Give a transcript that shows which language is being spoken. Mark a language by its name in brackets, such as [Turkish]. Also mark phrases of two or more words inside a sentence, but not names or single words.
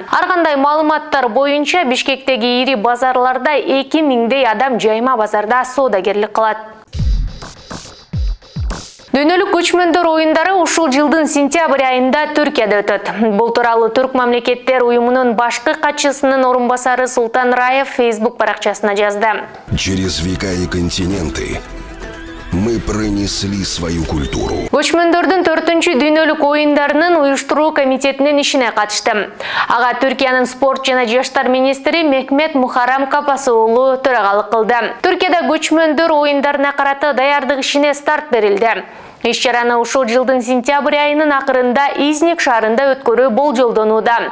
[Kyrgyz] Ар кандай маалыматтар боюнча Бишкектеги ири базарларда 2000дей адам жайма базарда соодагерлик кылат. Дүйнөлүк көчмөндөр оюндары ушул жылдын сентябрь айында Түркияда өтөт. Бул тууралуу Түрк мамлекеттер уюмунун башкы катчысынын орун басары Султан Раев Facebook баракчасына жазды. [Russian] Через века и континенты мы пронесли свою культуру. [Kyrgyz] Көчмөндөрдүн 4-чү дүйнөлүк оюндарынын уюштуруу комитетинин ишине катыштым. Ага Түркиянын спорт жана жаштар министри Мехмет Мухарам Капасы уулу төрагалык кылды. Түркияда көчмөндөр оюндарына карата даярдык ишине старт берилди. Иш-чараны ушул жылдын сентябрь айынын акырында Изник шаарында өткөрүү болжолдонууда.